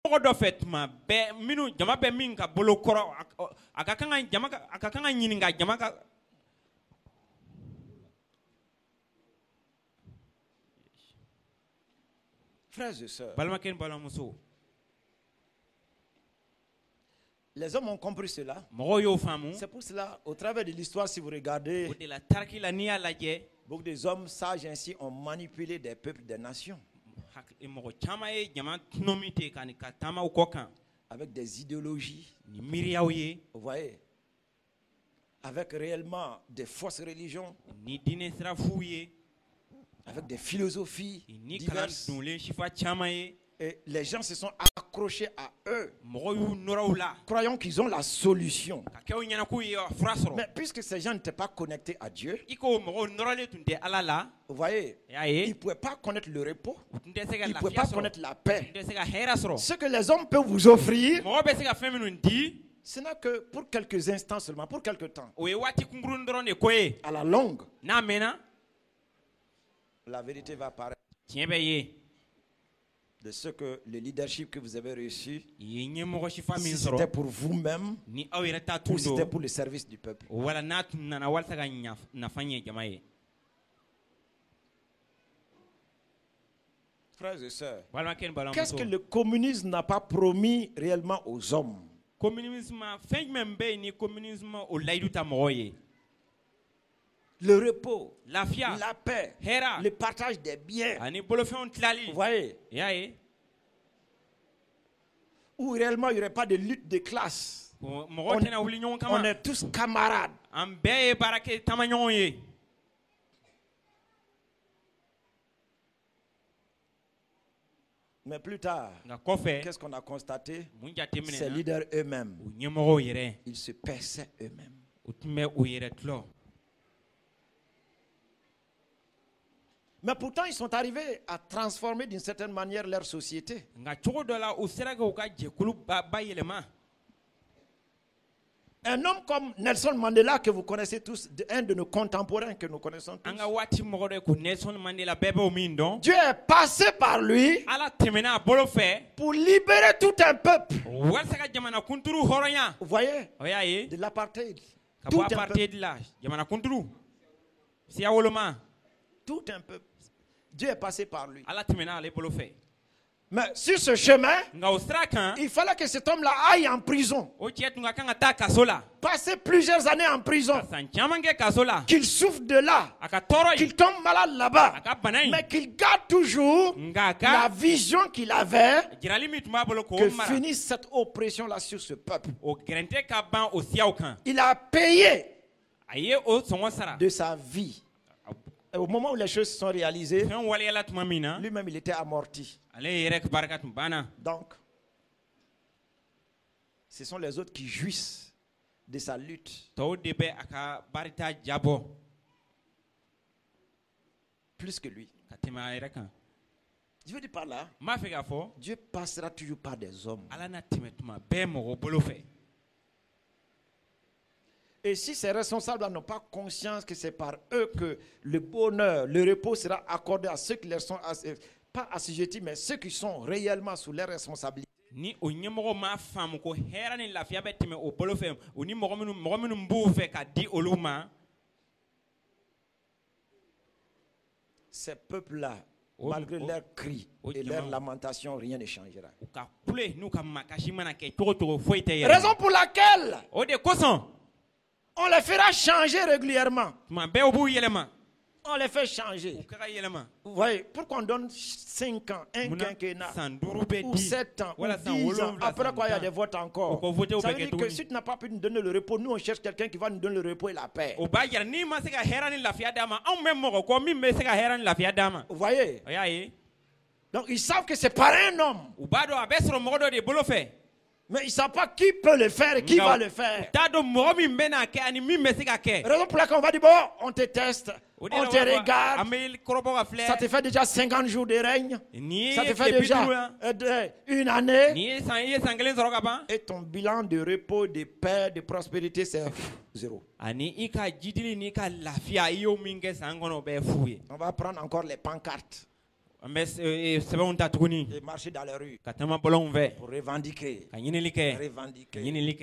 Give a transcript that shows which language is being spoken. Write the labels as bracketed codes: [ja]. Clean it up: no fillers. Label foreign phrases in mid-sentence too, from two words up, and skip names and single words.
[bm] dɔ fɛ tuma bɛɛ minnu jama bɛ min ka bolo kɔrɔ a ka kan ka ɲininka jama ka. [fr] Frères et sœurs, [bm] balimakɛ ni balimamuso. [fr] les hommes ont compris cela. [bm] mɔgɔw y'o faamu. [fr] C'est pour cela, au travers de l'histoire, si vous regardez, [bm] o de la tariki la n'i y'a lajɛ. [fr] beaucoup des hommes sages ainsi ont manipulé des peuples, des nations, [bm] mɔgɔ caman ye jama tɔnɔ min ten ka taama o kɔ kan. [fr] avec des idéologies, [bm] ni miiriyaw ye. [fr] vous voyez, avec réellement des fausses religions, [bm] ni diinɛ sira f'u ye. [fr] avec des philosophies [bm] ni kalan [fr] diverses. [bm] dunlen sifa caman ye. [fr] Et les gens se sont accrochés à eux, [bm] mɔgɔw y'u nɔrɔ u la. [fr] croyant qu'ils ont la solution. [bm] ka kɛ u ɲɛna k'u ye fura sɔrɔ. [fr] Mais puisque ces gens n'étaient pas connectés à Dieu, [bm] i ko mɔgɔw nɔrɔlen tun tɛ ala la. [fr] vous voyez, [bm] y'a [fr] ils ne [bm] ye. [fr] pouvaient pas connaître le repos, [bm] u tun tɛ se ka [fr] ils ne pouvaient [bm] lafiya [fr] pas [bm] sɔrɔ. [fr] connaître la [bm] u [fr] paix. [bm] tun tɛ se ka hɛrɛ sɔrɔ. [fr] Ce que les hommes peuvent vous offrir, [bm] mɔgɔ bɛ se ka fɛn minnu di. [fr] ce n'est que pour quelques instants seulement, pour quelque temps. [bm] o ye waati kunkuruni dɔrɔn de ko ye. [fr] À la longue, [bm] n'a mɛnna. [fr] la vérité va apparaître [bm] tiɲɛ bɛ ye. [fr] de ce que le leadership que vous avez reçu, [bm] i ye ɲɛmɔgɔ sifa min [fr] si c'était [bm] sɔrɔ. [fr] pour vous-même [bm] ni aw yɛrɛ ta [fr] ou [bm] tun [fr] si c'était [bm] don. [fr] pour le service du peuple. [bm] wala n'a tun nana walasa ka nafa ɲɛ jama ye. [fr] Frères et sœurs, [bm] balimakɛ ni [fr] qu'est-ce [bm] balimamuso. [fr] que le communisme n'a pas promis réellement aux hommes? [bm] communisme fɛn jumɛn bɛ yen ni communisme o layidu ta mɔgɔw ye. [fr] Le repos, [bm] lafiya. [fr] la paix, [bm] hɛra. [fr] le partage des biens. [bm] ani bolofɛnw tilali. [fr] Vous voyez, [bm] i y'a ye. [fr] où réellement il n'y aurait pas de lutte de classe. [bm] mɔgɔw tɛna wuli ɲɔgɔn [fr] On [bm] kama. [fr] est tous camarades. [bm] an bɛɛ ye baara kɛ taamaɲɔgɔnw ye. [fr] Mais plus tard, [bm] nka kɔfɛ. [fr] qu'est-ce qu'on a constaté? [bm] mun [fr] Ces [bm] jateminɛna. [fr] leaders eux-mêmes, [bm] u ɲɛmɔgɔw yɛrɛ. [fr] ils se perçaient eux-mêmes. [bm] u tun bɛ u yɛrɛ tulɔ. [fr] Mais pourtant, ils sont arrivés à transformer d'une certaine manière leur société. [bm] nka cogo dɔ la u sera k'u ka jɛkulu ba yɛlɛma. [fr] Un homme comme Nelson Mandela, que vous connaissez tous, un de nos contemporains que nous connaissons tous. [bm] an ka waati mɔgɔ dɔ ye ko nelson mandela bɛɛ b'o min dɔn. [fr] Dieu est passé par lui [bm] ala tɛmɛna a bolo fɛ. [fr] pour libérer tout un peuple. [bm] walasa ka jamana kunturu hɔrɔnya. [fr] Vous voyez, [bm] o y'a ye. [fr] de l'apartheid. [bm] ka [fr] Tout [bm] bɔ [fr] un peuple. [bm] apartheid la jamana kunturu. siya woloma. [fr] Tout un peuple. Dieu est passé par lui. [bm] ala tɛmɛna ale bolo fɛ. [fr] Mais sur ce chemin, [bm] nka o sira kan. [fr] il fallait que cet homme-là aille en prison. [bm] o cɛ tun ka kan ka taa kaso la. [fr] Passer plusieurs années en prison. [bm] ka san caman kɛ kaso la. [fr] Qu'il souffre de là. [bm] a ka tɔɔrɔ [fr] Qu'il [bm] yen. [fr] tombe malade là-bas. [bm] a ka bana yen. [fr] Mais qu'il garde toujours [bm] nka a [fr] la [bm] ka [fr] vision qu'il avait [bm] jirali min tun b'a bolo k'o [fr] que [bm] mara. [fr] finisse cette oppression-là sur ce peuple. [bm] o gɛrɛntɛ ka ban o siyaw kan. [fr] Il a payé [bm] a ye o sɔngɔ sara. [fr] de sa vie. Et au moment où les choses se sont réalisées, [bm] fɛn waliyala tuma min na. [fr] lui-même il était amorti. [bm] ale yɛrɛ ka barika tun banna. [fr] Donc, ce sont les autres qui jouissent de sa lutte [bm] tɔw de bɛ a ka barita jabɔ [fr] plus que lui. [bm] ka tɛmɛ a yɛrɛ kan. [fr] Je veux dire par là, [bm] n b'a fɛ k'a fɔ. [fr] Dieu passera toujours par des hommes. [bm] ala na tɛmɛ tuma bɛɛ mɔgɔ bolo fɛ. [fr] Et si ces responsables n'ont pas conscience que c'est par eux que le bonheur, le repos sera accordé à ceux qui leur sont pas assujettis, mais ceux qui sont réellement sous leur responsabilité. [bm] ni o ɲɛmɔgɔ m'a faamu ko hɛrɛ ni lafiya bɛ tɛmɛ o bolo fɛ o ni mɔgɔ minnu b'u fɛ ka di olu ma. [fr] Ces peuples-là, Oh, malgré oh, leurs cris oh, et diamant. leurs lamentations, rien ne changera. [bm] u ka kule n'u ka makasi mana kɛ cogo cogo foyi tɛ yɛlɛma. [fr] Raison pour laquelle [bm] o de kosɔn [fr] on les fera changer régulièrement. [bm] tuma bɛɛ u b'u yɛlɛma. [fr] On les fait changer. [bm] u ka yɛlɛma. [fr] Vous voyez, pourquoi on donne 5 ans, un [bm] Munna [fr] quinquennat, [bm] san 5 bɛ [fr] ou [bm] di [fr] 7 ans, ou [bm] wala san [fr] 10 ans. [bm] 7 [fr] Après [bm] san [fr] quoi, il y a [bm] 10. [fr] des votes encore. [bm] O ko voter o [fr] Ça [bm] bɛ [fr] veut [bm] kɛ [fr] dire que [bm] tuguni. [fr] si tu n'as pas pu nous donner le repos, nous on cherche quelqu'un qui va nous donner le repos et la paix. [bm] o b'a yɛrɛ n'i ma se ka hɛrɛ ni lafiya d'a ma anw bɛ mɔgɔ kɔ min bɛ se ka hɛrɛ ni lafiya d'a ma. [fr] Vous voyez? [bm] o y'a ye. [fr] Donc ils savent que c'est par un homme. [bm] u b'a dɔn a bɛ sɔrɔ mɔgɔ dɔ de bolo fɛ. [fr] Mais ils ne savent pas qui peut le faire et qui va le faire. [bm] t'a dɔn mɔgɔ min bɛ n'a kɛ ani min bɛ se ka kɛ. [fr] Raison pour laquelle on va dire, bon, on te teste, [bm] O de [fr] on [bm] la [fr] te [bm] wa- [fr] regarde. [bm] an bɛ kɔrɔbɔ ka filɛ. [fr] Ça te fait déjà 50 jours de règne. [bm] N'i [fr] Ça [bm] ye [fr] te fait [bm] tile bi [fr] déjà [bm] duuru la. [fr] une année. [bm] n'i ye san kelen sɔrɔ ka ban. [fr] Et ton bilan de repos, de paix, de prospérité, c'est zéro. [bm] ani i ka jidili n'i ka lafiya i y'o min kɛ san kɔnɔ o bɛɛ fu ye. [fr] On va prendre encore les pancartes. [bm] An bɛ sɛbɛnw ta tuguni [fr] et marcher dans les rues [bm] ka taama bɔlɔnw fɛ [fr] pour revendiquer. [bm] ka ɲinili [fr] Revendiquer.